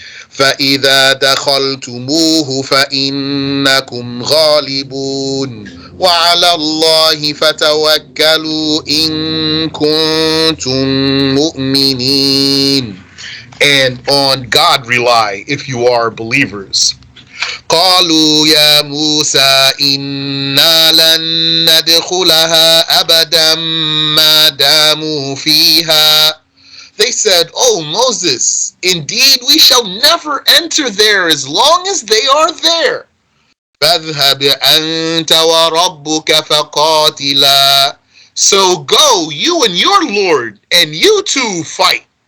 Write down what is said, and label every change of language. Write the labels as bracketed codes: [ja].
[ar] فَإِذَا دَخَلْتُمُوهُ فَإِنَّكُمْ غَالِبُونَ وَعَلَى اللَّهِ فَتَوَكَّلُوا إِن كُنتُم مُؤْمِنِينَ. [en] And on God rely if you are believers. [ar] قالوا يا موسى إنا لن ندخلها أبدا ما داموا فيها. [en] They said, oh Moses, indeed we shall never enter there as long as they are there. [ar] فاذهب أنت وربك فقاتلا. [en] So go, you and your Lord, and you two fight.